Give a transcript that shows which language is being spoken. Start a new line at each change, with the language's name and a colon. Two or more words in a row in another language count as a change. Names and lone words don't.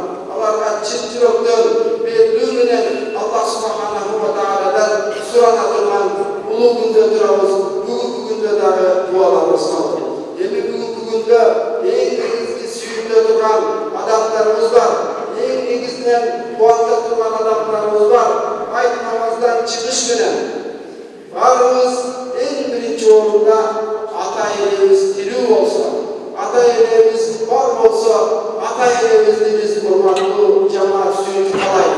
Kyrgyz: Аларга чын жүрөктөн берилүү менен
Arabic: الله سبحانه وتعالى'dan
Kyrgyz: сурана турган улуу күндө турабыз. Бүгүнкү күндө дагы дуаларыбыз калды. Эми бүгүнкү күндө эң негизги сүйүндө турган адамдарыбыз бар. Эң негизинен кубанта турган адамдарыбыз бар. Айт намаздан чыгыш менен баарыбыз эң биринчи орунда ата энебиз тирүү болсо, ата энебиз бар болсо, ата энебизди биз урматтуу жамаат сүйүнүп калайлык.